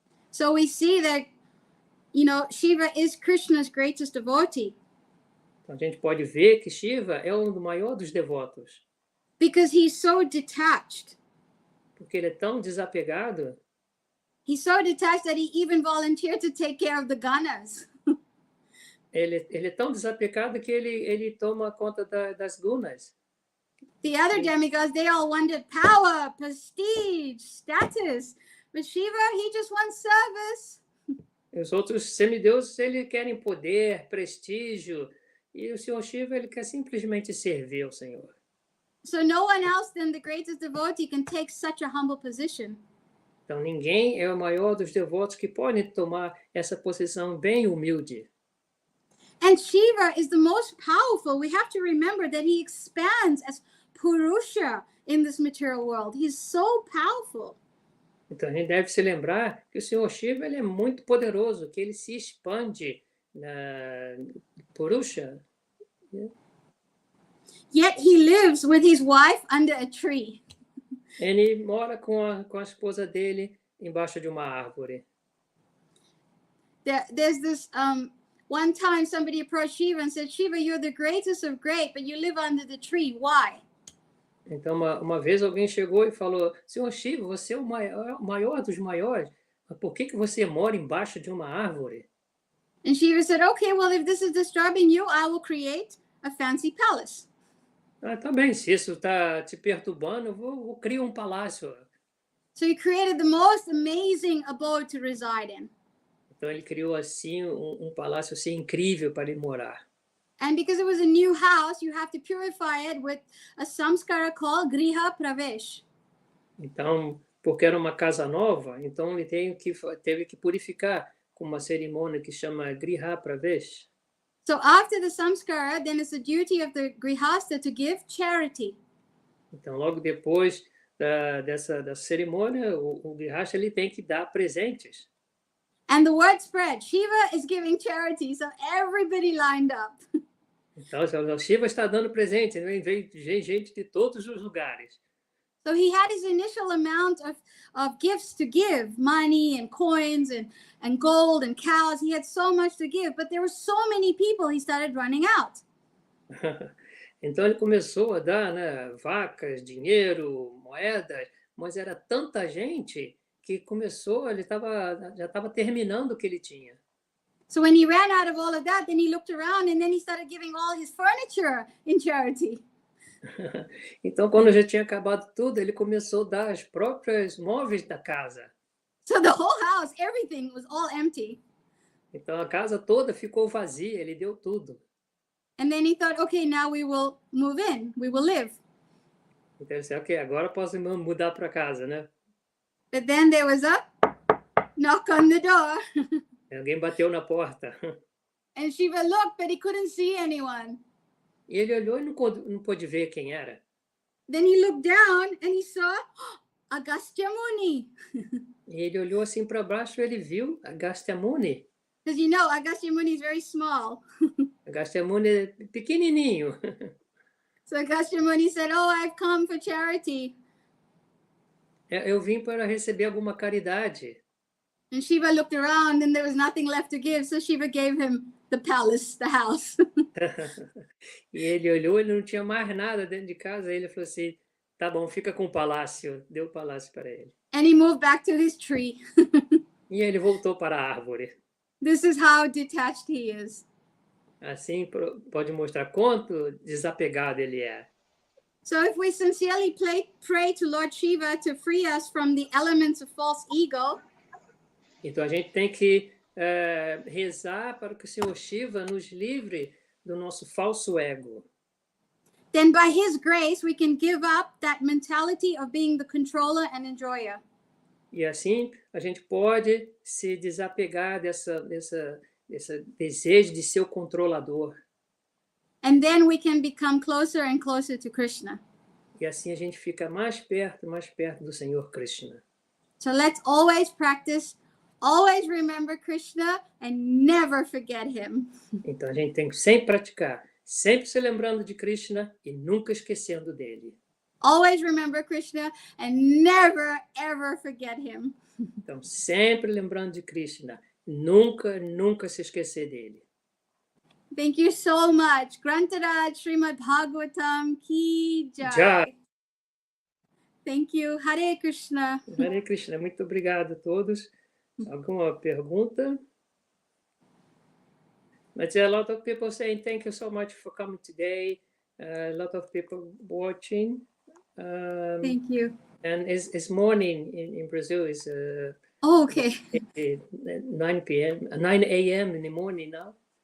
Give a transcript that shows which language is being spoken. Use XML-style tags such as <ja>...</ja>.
<en>So we see that, Shiva is Krishna's greatest devotee.</en> <pt>Então, a gente pode ver que Shiva é o maior dos devotos.</pt> <en>Because he's so detached.</en> <pt>Porque ele é tão desapegado.</pt> <en>He's so detached that he even volunteered to take care of the ganas.</en> <pt>Ele é tão desapegado que ele toma conta das gunas.</pt> <en>The other demigods, they all wanted power, prestige, status. But Shiva, he just wants service.</en> <pt>Os outros semideuses, eles querem poder, prestígio. E o Senhor Shiva, ele quer simplesmente servir ao Senhor.</pt> <en>So no one else than the greatest devotee can take such a humble position.</en> <pt>Então, ninguém é o maior dos devotos que pode tomar essa posição bem humilde.</pt> <en>And Shiva is the most powerful. We have to remember that he expands as Purusha in this material world. He's so powerful.</en> <pt>Então, a gente deve se lembrar que o Senhor Shiva ele é muito poderoso, que ele se expande na Purusha.</pt> <en>Yet he lives with his wife under a tree.</en> <pt>Ele mora com a esposa dele embaixo de uma árvore.</pt> <en>There's this one time somebody approached Shiva and said, Shiva, you're the greatest of great, but you live under the tree. Why?</en> <pt>Então, uma vez alguém chegou e falou, Senhor Shiva, você é o maior dos maiores, mas por que você mora embaixo de uma árvore?</pt> <en>And Shiva said, okay, well, if this is disturbing you, I will create a fancy palace.</en> <pt>Ah, tá bem, se isso está te perturbando, eu vou criar um palácio.</pt> <en>So he created the most amazing abode to reside in.</en> <pt>Então, ele criou assim palácio assim, incrível para ele morar.</pt> <en>And because it was a new house, you have to purify it with a samskara called Griha Pravesh.</en> <pt>Então, porque era uma casa nova, então ele teve que purificar com uma cerimônia que chama Griha Pravesh.</pt> <en>So after the samskara, then it's the duty of the grihasta to give charity.</en> <pt>Então, logo depois dessa cerimônia, o grihasta ele tem que dar presentes.</pt> <en>And the word spread, Shiva is giving charity, so everybody lined up.</en> <pt>Então, o Shiva está dando presente, né? Vem gente de todos os lugares.</pt> <en>So he had his initial amount of gifts to give, money and coins and gold and cows. He had so much to give, but there were so many people, he started running out.</en> <pt>Então ele começou a dar, né, vacas, dinheiro, moedas, mas era tanta gente que começou, já estava terminando o que ele tinha.</pt> <en>So when he ran out of all of that, then he looked around and then he started giving all his furniture in charity.</en> <pt>Então, quando já tinha acabado tudo, ele começou a dar as próprias móveis da casa.</pt> <en>So the whole house, everything was all empty.</en> <pt>Então, a casa toda ficou vazia, ele deu tudo.</pt> <en>And then he thought, okay, now we will move in, we will live.</en> <pt>Então, ele disse, ok, agora posso mudar para casa, né?</pt> <en>But then there was a knock on the door.</en> <pt>Alguém bateu na porta.</pt> <en>And Shiva looked, but he couldn't see anyone.</en> <pt>E ele olhou e não pôde ver quem era.</pt> <en>Then he looked down and he saw Agastya Muni.</en> <pt>E ele olhou assim para baixo e ele viu Agastya Muni.</pt> <en>Because you know, Agastya Muni is very small.</en> <pt>Agastya Muni é pequenininho.</pt> <en>So Agastya Muni said, oh, I've come for charity.</en> <pt>Eu vim para receber alguma caridade.</pt> <en>And Shiva looked around and there was nothing left to give. So Shiva gave him the palace, the house.</en> <pt>E ele olhou, ele não tinha mais nada dentro de casa. Aí ele falou assim, tá bom, fica com o palácio. Deu o palácio para ele.</pt> <en>And he moved back to his tree.</en> <pt>E ele voltou para a árvore.</pt> <en>This is how detached he is.</en> <pt>Assim pode mostrar quanto desapegado ele é.</pt> <en>So if we sincerely pray to Lord Shiva to free us from the elements of false ego,</en> <pt>então a gente tem que rezar para que o Senhor Shiva nos livre do nosso falso ego.</pt> <en>then by his grace we can give up that mentality of being the controller and enjoyer.</en> <pt>E assim a gente pode se desapegar desse desejo de ser o controlador.</pt> <en>And then we can become closer and closer to Krishna.</en> <pt>E assim a gente fica mais perto do Senhor Krsna.</pt> <en>So let's always practice, always remember Krishna and never forget him.</en> <pt>Então a gente tem que sempre praticar, sempre se lembrando de Krishna e nunca esquecendo dele.</pt> <en>Always remember Krishna and never ever forget him.</en> <pt>Então sempre lembrando de Krishna, nunca se esquecer dele.</pt> <en>Thank you so much.</en> <hi>Grantaraj Srimad Bhagavatam Ki Jai. Jai.</hi> <en>Thank you. Hare Krishna.</en> <pt>Hare Krishna, muito obrigado a todos. Alguma pergunta?</pt> <en>But a lot of people saying thank you so much for coming today. A lot of people watching. Thank you. And it's morning in Brazil. It's Okay. 9 a.m. in the morning now.</en>